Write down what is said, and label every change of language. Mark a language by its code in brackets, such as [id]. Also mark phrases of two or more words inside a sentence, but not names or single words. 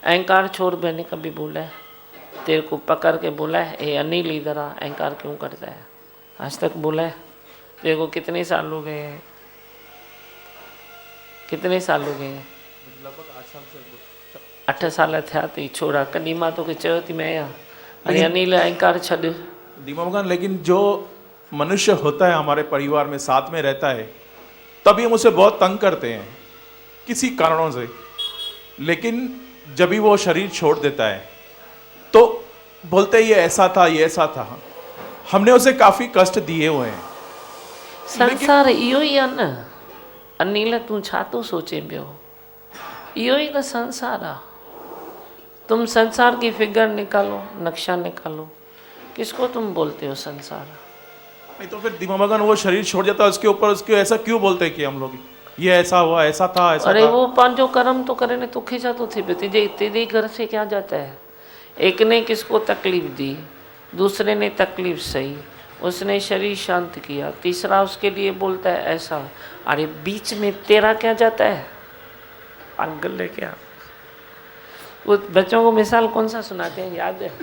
[hi] अहंकार छोड़, मैंने कभी बोला है? तेरे को पकड़ के बोला है ए अनिल इधर आ, अहंकार क्यों करता है? आज तक बोला है? तेरे को कितने साल हो गए हैं? कितने साल हो गए हैं? लगभग 8 साल से [sd] 8 साल थिया थी छोड़ा, कॾहिं मां तोखे चयो थी मैं आहियां अरे अनिल अहंकार छॾ? [hi] दीमा भगवान, लेकिन जो मनुष्य होता है हमारे परिवार में, साथ में रहता है, तभी हम उसे बहुत तंग करते हैं किसी कारणों से, लेकिन जब भी वो शरीर छोड़ देता है तो बोलते ये ऐसा था, ये ऐसा था। हमने उसे काफी कष्ट दिए हुए हैं। [sd] संसार इहो ही आहे न अनिल, तूं छा थो सोचे पियो? [hi] इहो ही तो संसार है। तुम संसार की फिगर निकालो, नक्शा निकालो, किसको तुम बोलते हो संसार? नहीं तो फिर दीमा भगवान वो शरीर छोड़ जाता है, उसके ऊपर उसके ऐसा क्यों बोलते हैं कि हम लोग ये ऐसा हुआ, ऐसा था, ऐसा अरे था। वो पांचों कर्म तो करे ने, [sd] तोखे छा तो थे [hi] तुझे तेरे घर से क्या जाता है? एक ने किसको तकलीफ दी, दूसरे ने तकलीफ सही, उसने शरीर शांत किया, तीसरा उसके लिए बोलता है ऐसा। अरे बीच में तेरा क्या जाता है? पागल है क्या? वो बच्चों को मिसाल कौन सा सुनाते हैं याद है?